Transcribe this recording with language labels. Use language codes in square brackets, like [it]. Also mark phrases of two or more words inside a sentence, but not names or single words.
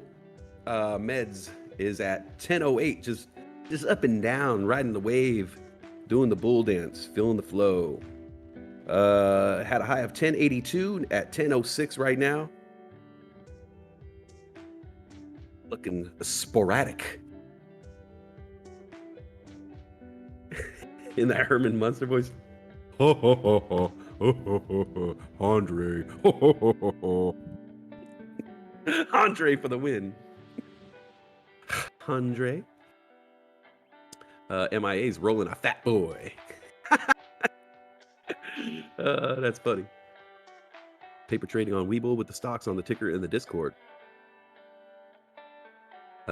[en] Meds is at 1008, just up and down, riding the wave, doing the bull dance, feeling the flow. Had a high of 1082 at 1006 right now. Looking sporadic. In that Herman Munster voice. Ho ho ho ho ho ho ho ho Andre. Ho ho ho ho ho. Andre for the win. Andre. MIA's rolling a fat boy. That's funny. Paper trading on Webull with the stocks on the ticker in the Discord.